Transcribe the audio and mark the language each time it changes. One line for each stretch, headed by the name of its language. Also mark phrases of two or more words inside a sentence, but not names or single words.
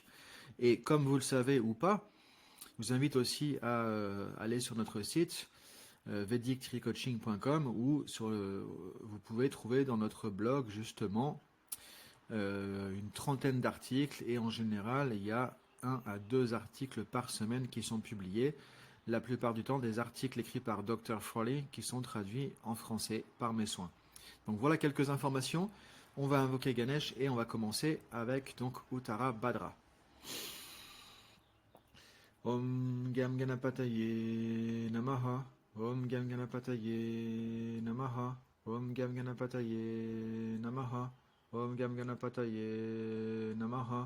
French: Et comme vous le savez ou pas, je vous invite aussi à aller sur notre site vedic-coaching.com où vous pouvez trouver dans notre blog justement une trentaine d'articles, et en général il y a 1 à 2 articles par semaine qui sont publiés. La plupart du temps des articles écrits par Dr. Frawley qui sont traduits en français par mes soins. Donc voilà quelques informations. On va invoquer Ganesh et on va commencer avec donc Uttara Bhadra.
Sanskrit: Om Gam Ganapataye Namaha. Om Gam Ganapataye Namaha. Om Gam Ganapataye Namaha. Om Gam Ganapataye Namaha.